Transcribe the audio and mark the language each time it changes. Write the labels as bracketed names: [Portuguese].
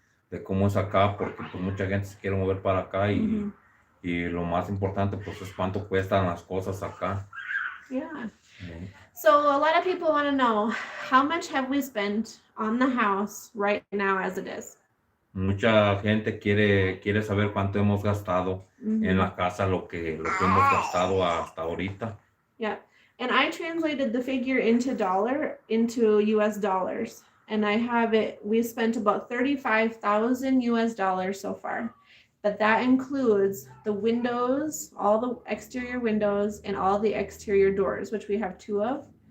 [Spanish] de cómo es acá, porque pues mucha gente se quiere mover para acá y lo más importante pues es cuánto cuestan las cosas acá. [English] Yeah. So a lot of people want to know, how much have we spent on the house right now as it is? [Spanish] Mucha gente quiere saber cuánto hemos gastado en la casa, lo que hemos gastado hasta ahorita. [English] Yeah. And I translated the figure into US dollars. And I have it, we spent about $35,000 US so far. But that includes the windows, all the exterior windows, and all the exterior doors, which we have 2 of.